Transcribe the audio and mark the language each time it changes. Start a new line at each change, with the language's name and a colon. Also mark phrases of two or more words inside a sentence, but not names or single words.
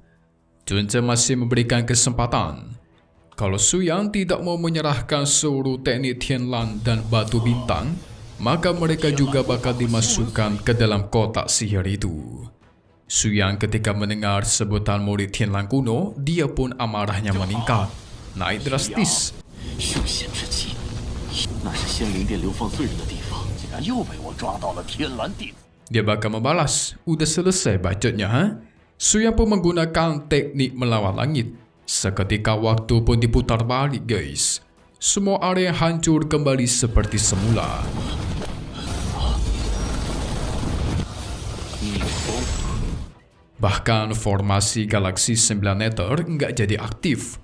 Indonesian: Chunze masih memberikan kesempatan. Kalau Suyang tidak mau menyerahkan seluruh teknik Tianlan dan batu bintang, maka mereka juga bakal dimasukkan ke dalam kotak sihir itu. Su Yang ketika mendengar sebutan murid Tianlang kuno, dia pun amarahnya meningkat, naik drastis.
Chinese: 修仙之气，那是仙灵殿流放罪人的地方，竟然又被我抓到了天蓝弟子。
Indonesian: Dia bakal membalas, udah selesai bacotnya, ha? Su Yang pun menggunakan teknik melawan langit. Seketika waktu pun diputar balik, guys. Semua area hancur kembali seperti semula. Bahkan formasi galaksi 9 meter nggak jadi aktif.